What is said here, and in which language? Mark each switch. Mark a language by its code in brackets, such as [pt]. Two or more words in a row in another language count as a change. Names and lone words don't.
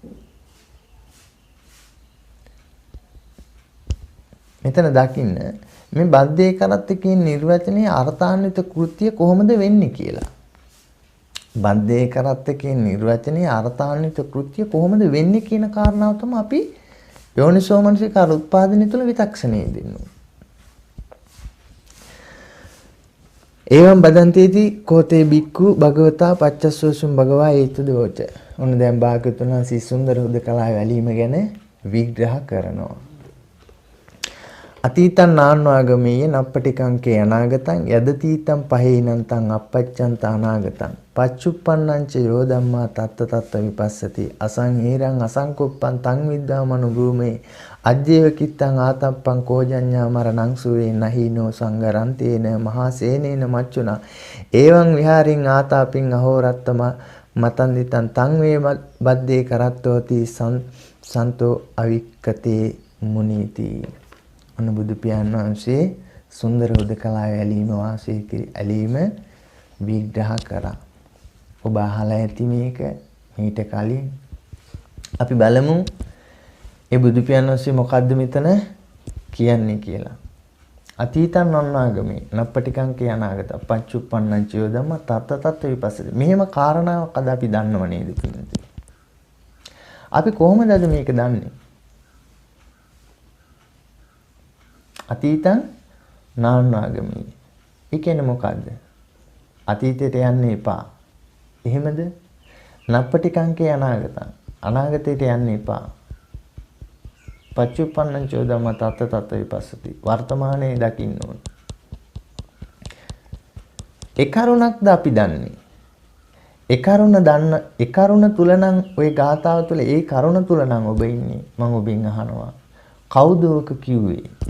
[si] මෙතන දකින්න මේ බද්දේ කරත්ත කියන නිර්වචනයේ අර්ථාන්විත කෘත්‍ය කොහොමද වෙන්නේ කියලා. බද්දේ කරත්ත කියන නිර්වචනයේ අර්ථාන්විත කෘත්‍ය කොහොමද වෙන්නේ කියන කාරණාව තමයි අපි යෝනිසෝමනසිකාර උත්පාදනය තුළ විතක්ෂණය දෙන්නේ. [pi] එවම් බදන්තේති කෝතේ බික්කු භගවතා පච්චස්සෝසුම් භගවා හේතුදෝච. [si] ඔන්න දැන් භාග්‍යවතුන් වහන්සේ සුන්දර හුදකලා වැලීම ගැන විග්‍රහ කරනවා. [pi] අතීතං නාන්වාගමීය නප්පටිකංකේ අනාගතං යදතීතං පහේනන්තං අපච්චන්ත අනාගතං පච්චුප්පන්නං ච යෝ ධම්මා තත්ත තත්ත විපස්සති අසංහේරං අසංකුප්පං තං විද්දාමනු භූමේ අජ්ජේව කිත්තං ආතප්පං කෝජඤ්ඤා මරණං සුවේ නහීනෝ සංගරන්තේන මහා සේනේන මච්චුනා එවං විහාරින් ආතාපින් අහෝරත්තම මතන්දිතං තං වේ බද්දේ කරත්තෝති සන්තෝ අවික්කතේ මුනීති. [si] අන්න බුදු පියාණන් වහන්සේ සුන්දර හුදකලා ඇලීම වාසය ඇලීම විග්‍රහ කරා. ඔබ අහලා ඇති මේක මීට කලින්. අපි බලමු ඒ බුදු පියාණන් වහන්සේ මොකද්ද මෙතන කියන්නේ කියලා. [pi] අතීතං අනාගමේ නප්පටිකංකේ අනාගත පච්චුප්පන්නං චයෝ ධම්ම තත්ත තත්ත විපස්සති. [si] මෙහෙම කාරණාවක් අද අපි දන්නව නේද පිළිතුරු. අපි කොහොමද අද මේක දන්නේ? [pi] අතීතං නාන්නාගමී. [si] ඒ කියන්නේ මොකද්ද? අතීතයට යන්න එපා. එහෙමද? [pi] නප්පටිකංකේ අනාගතං. [si] අනාගතයට යන්න එපා. [pi] පච්චුප්පන්නං චෝ ධම්ම තත්ත තත්ත විපස්සති. [si] වර්තමානයේ දකින්න ඕන. ඒ කරුණක්ද අපි දන්නේ? ඒ කරුණ තුල නම් ওই ගාථාව තුල ඒ කරුණ තුල නම් ඔබ ඉන්නේ. මම ඔබෙන් අහනවා. කවුද ඔක කිව්වේ?